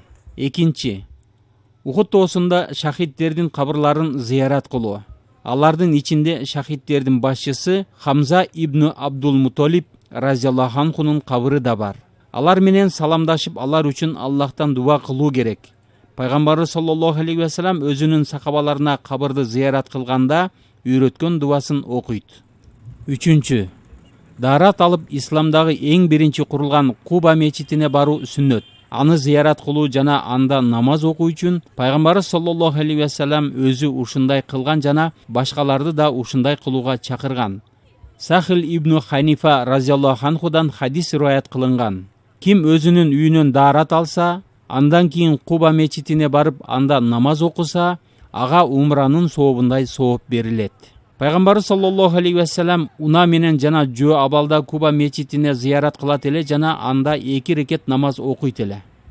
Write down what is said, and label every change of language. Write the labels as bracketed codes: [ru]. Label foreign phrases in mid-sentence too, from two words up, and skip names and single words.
[ky] Экинчи, Ухуд тоосунда шахидтердин кабырларын зыярат кылуу. Алардын ичинде шахидтердин башчысы Хамза ибн Абдул Муталиб [ar] رضي الله عنه [ky] кабыры да бар. Алар менен саламдашып, алар үчүн Аллахтан дуа кылуу керек. Пайгамбары [ar] صلى الله عليه وسلم [ky] өзүнүн сахабаларына кабырды зыярат кылганда үйрөткөн дуасын окуйт. Үчүнчү, даарат алып исламдагы эң биринчи курулган Куба мечитине баруу сүннөт. Аны зыярат кылуу жана анда намаз окуу үчүн пайгамбары [ar] صلى الله عليه وسلم [ky] өзү ушундай кылган жана башкаларды да ушундай кылууга чакырган. Сахил ибн Ханифа [ar] رضي الله عنه [ky] хадис риваят кылынган. Ким өзүнүн үйүнөн даарат алса, андан кийин Куба мечитине барып анда намаз окуса, ага умранын сообундай сооп берилет. Пайгамбары [ar] صلى الله عليه وسلم [ky] уна менен жана жөө абалда Куба мечитине зыярат кылат эле жана анда 2 рекет намаз окуйт эле.